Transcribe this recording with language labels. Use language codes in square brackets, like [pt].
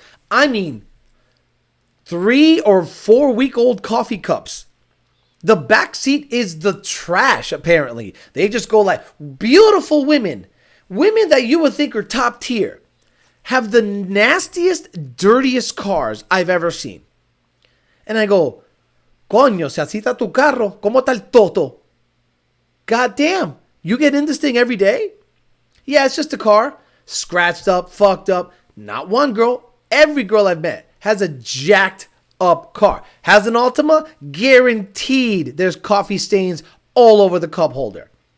[en] I mean, 3 or 4 week old coffee cups. The back seat is the trash, apparently. They just go like, beautiful women. Women that you would think are top tier have the nastiest, dirtiest cars I've ever seen. And I go, [es] coño, si así está tu carro, ¿cómo está el TOTO? [en] God damn, you get in this thing every day? Yeah, it's just a car. Scratched up, fucked up. Not one girl. Every girl I've met has a jacked up car. Has an Altima? Guaranteed there's coffee stains all over the cup holder.